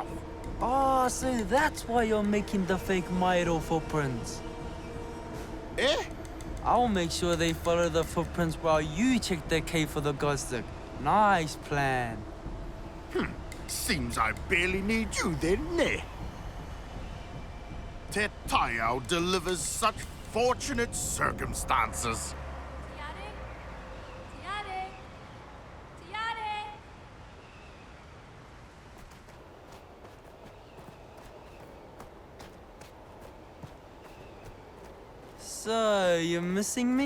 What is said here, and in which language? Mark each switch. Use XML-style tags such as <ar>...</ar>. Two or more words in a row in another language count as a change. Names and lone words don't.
<en>Oh, so that's why you're making the fake Maero footprints. Eh? I'll make sure they follow the footprints while you check the cave for the god stick. Nice plan. Seems I barely need you then, ne? Te Taiao delivers such fortunate circumstances. Tiare! Tiare! Tiare! So, you're missing me?</en>